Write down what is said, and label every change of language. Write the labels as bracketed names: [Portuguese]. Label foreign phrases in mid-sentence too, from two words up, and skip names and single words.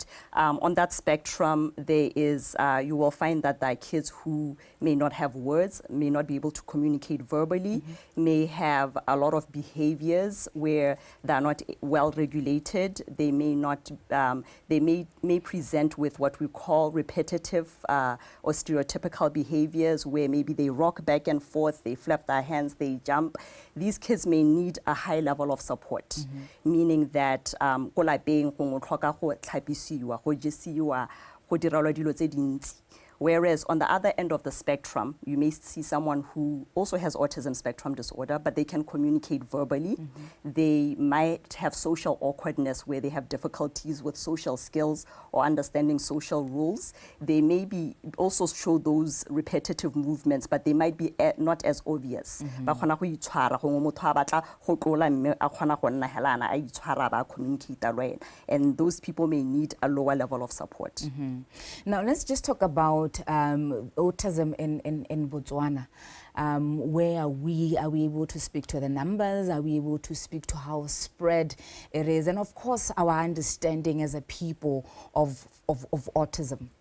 [English] On that spectrum, there is, you will find that there are kids who may not have words, may not be able to communicate verbally, may have a lot of behaviors where they're not well regulated. They may not, they may present with what we call repetitive or stereotypical behaviors, where maybe they rock back and forth, they flap their hands, they jump. These kids may need a high level of support, meaning that [Tswana] ko lapeng go tlhoka go tlhapisiwa, go jesiwa, go direlwa dilo tse dintsi. [English] Whereas on the other end of the spectrum, you may see someone who also has autism spectrum disorder, but they can communicate verbally. They might have social awkwardness where they have difficulties with social skills or understanding social rules. They may be also show those repetitive movements, but they might be not as obvious. [Tswana] Ba kgona go itshwara gongwe motho a batla go tlola mme a kgona go nna helana a itshwara ba [English] communicate right, and those people may need a lower level of support. Now let's just talk about autism in Botswana. Where are we able to speak to the numbers? Are we able to speak to how spread it is? And of course, our understanding as a people of autism.